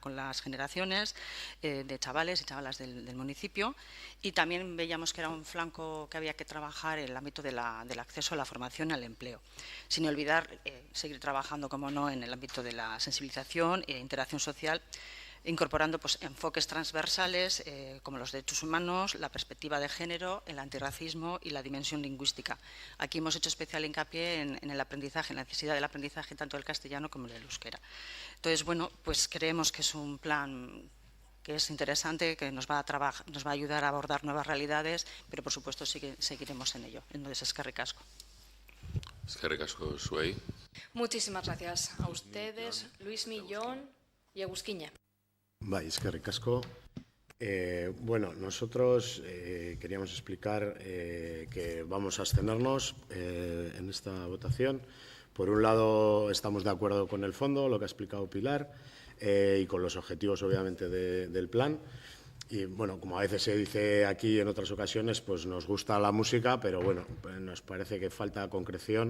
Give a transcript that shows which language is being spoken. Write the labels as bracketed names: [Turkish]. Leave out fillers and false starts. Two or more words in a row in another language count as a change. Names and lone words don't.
[Spanish] con las generaciones de chavales y chavalas del municipio, y también veíamos que era un flanco que había que trabajar en el ámbito del acceso a la formación y al empleo, sin olvidar seguir trabajando, como no, en el ámbito de la sensibilización e interacción social, incorporando pues, enfoques transversales como los derechos humanos, la perspectiva de género, el antirracismo y la dimensión lingüística. Aquí hemos hecho especial hincapié en el aprendizaje, en la necesidad del aprendizaje tanto del castellano como del euskera. Entonces, bueno, pues creemos que es un plan que es interesante, que nos va a ayudar a abordar nuevas realidades, pero por supuesto seguiremos en ello. Entonces, [Basque] eskerrik asko. Eskerrik asko, zuei. [Spanish] Muchísimas gracias a ustedes, Luismi, Jon y Egusquiña. [Basque] Eskerrik asko. [Spanish] Bueno, nosotros queríamos explicar que vamos a abstenernos en esta votación. Por un lado, estamos de acuerdo con el fondo, lo que ha explicado Pilar, y con los objetivos, obviamente, del plan. Y, bueno, como a veces se dice aquí en otras ocasiones, pues nos gusta la música, pero, bueno, nos parece que falta concreción.